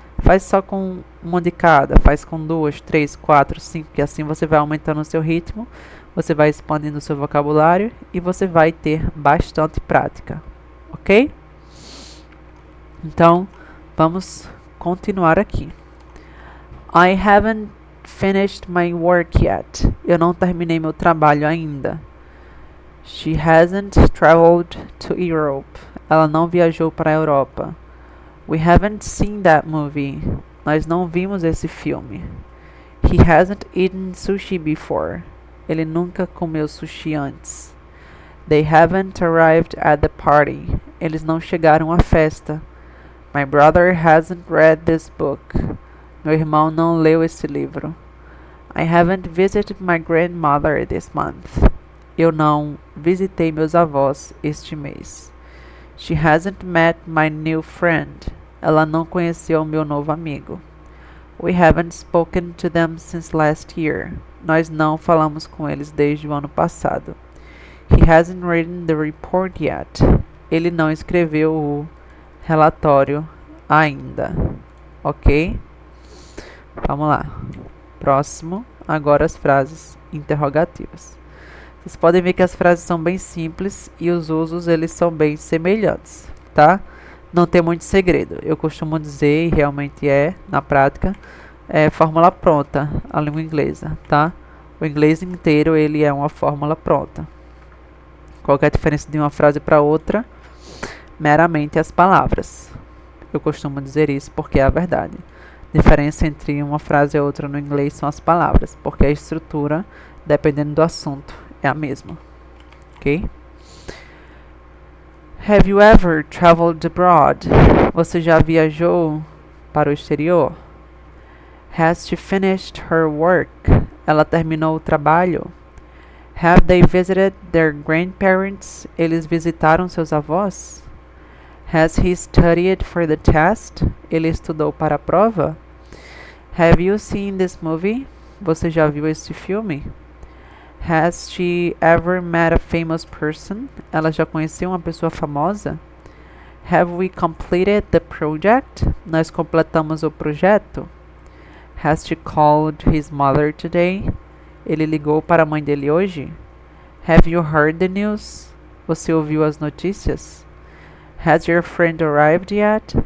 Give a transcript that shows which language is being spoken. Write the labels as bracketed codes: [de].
[pt] Faz só com uma de cada. Faz com 2, 3, 4, 5, que assim você vai aumentando o seu ritmo, você vai expandindo o seu vocabulário e você vai ter bastante prática, ok? Então, vamos continuar aqui. [en] I haven't finished my work yet. [pt] Eu não terminei meu trabalho ainda. [en] She hasn't traveled to Europe. [pt] Ela não viajou para a Europa. [en] We haven't seen that movie. [pt] Nós não vimos esse filme. [en] He hasn't eaten sushi before. [pt] Ele nunca comeu sushi antes. [en] They haven't arrived at the party. [pt] Eles não chegaram à festa. [en] My brother hasn't read this book. [pt] Meu irmão não leu esse livro. [en] I haven't visited my grandmother this month. [pt] Eu não visitei meus avós este mês. [en] She hasn't met my new friend. [pt] Ela não conheceu o meu novo amigo. [en] We haven't spoken to them since last year. [pt] Nós não falamos com eles desde o ano passado. [en] He hasn't written the report yet. [pt] Ele não escreveu o relatório ainda. Ok? Vamos lá. Próximo. Agora as frases interrogativas. Vocês podem ver que as frases são bem simples e os usos eles são bem semelhantes, tá? Não tem muito segredo. Eu costumo dizer, e realmente na prática, fórmula pronta, a língua inglesa, tá? O inglês inteiro ele é uma fórmula pronta. Qual é a diferença de uma frase para outra? Meramente as palavras. Eu costumo dizer isso porque é a verdade. A diferença entre uma frase e outra no inglês são as palavras, porque a estrutura, dependendo do assunto, é a mesma. Ok? [en] Have you ever traveled abroad? [pt] Você já viajou para o exterior? [en] Has she finished her work? [pt] Ela terminou o trabalho? [en] Have they visited their grandparents? [pt] Eles visitaram seus avós? [en] Has he studied for the test? [pt] Ele estudou para a prova? [en] Have you seen this movie? [pt] Você já viu esse filme? [en] Has she ever met a famous person? [pt] Ela já conheceu uma pessoa famosa? [en] Have we completed the project? [pt] Nós completamos o projeto? [en] Has she called his mother today? [pt] Ele ligou para a mãe dele hoje? [en] Have you heard the news? [pt] Você ouviu as notícias? [en] Has your friend arrived yet?